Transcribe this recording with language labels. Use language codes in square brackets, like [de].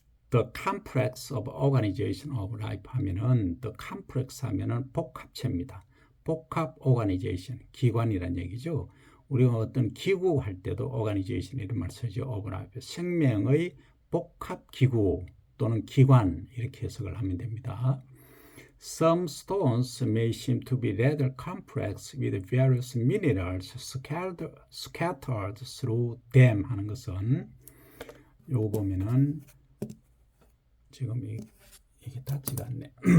[en] The complex of organization of life [ko] 하면은 [en] the complex [ko] 하면은 복합체입니다. 복합 organization, 기관이란 얘기죠. 우리가 어떤 기구 할 때도 organization 이런 말 쓰죠. [en] of life, [ko] 생명의 복합 기구 또는 기관 이렇게 해석을 하면 됩니다. [en] Some stones may seem to be rather complex with various minerals scattered through them [ko] 하는 것은 요거 보면은 지금 이게 닿지가 않네.